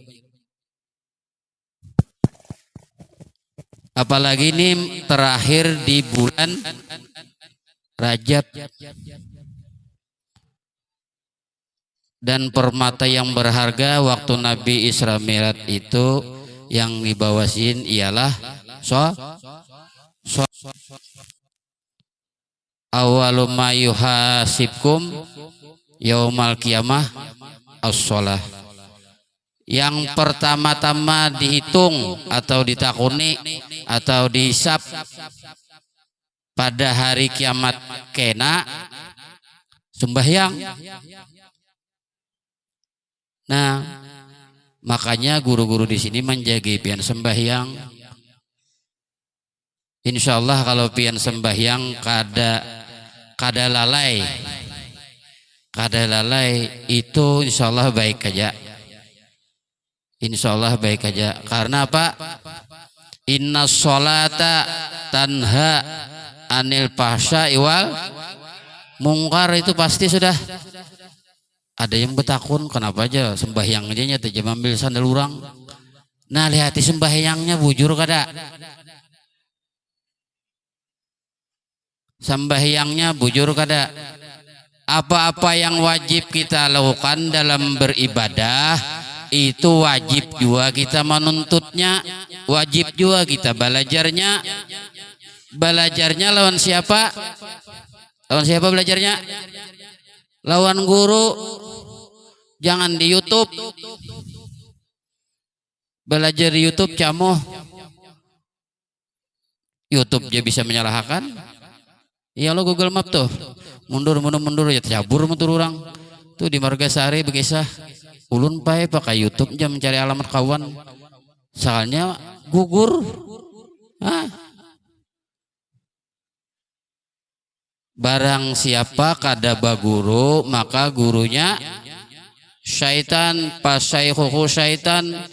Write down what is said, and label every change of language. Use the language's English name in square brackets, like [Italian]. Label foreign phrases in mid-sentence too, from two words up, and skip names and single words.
[Banjar] Apalagi ini terakhir di bulan Rajab. Dan permata yang berharga waktu Nabi Isra Mi'raj itu yang dibawasin ialah [Arabic] أول ما يحاسبكم يوم القيامة الصلاة. [Banjar] Yang pertama-tama dihitung atau ditakuni atau dihisab pada hari kiamat kena sembahyang. Nah, makanya guru-guru di sini menjaga pian sembahyang. Insyaallah kalau pian sembahyang kada lalai itu insyaallah baik aja. Insyaallah baik aja. Karena apa? [Arabic] إن الصلاة تنهى عن الفحشاء والمنكر. [Banjar] Itu pasti sudah ada yang betakun, kenapa aja sembahyang aja nya teh ambil sandal urang. Nah, lihat sembahyangnya bujur kada. Sembahyangnya bujur kada. Apa-apa yang wajib kita lakukan dalam beribadah itu wajib juga kita menuntutnya, wajib juga kita belajarnya. Belajarnya lawan siapa? Lawan siapa belajarnya? Lawan guru. Jangan di YouTube. Belajar di YouTube camoh. YouTube dia bisa menyalahkan. Ya lo Google Map tuh. Mundur ya cabur motor orang. Tuh di Margasari begesah. Ulun pakai YouTube jam mencari alamat kawan. Soalnya gugur. Barang siapa kada baguru, maka gurunya syaitan, [Arabic] فشيخه شيطان.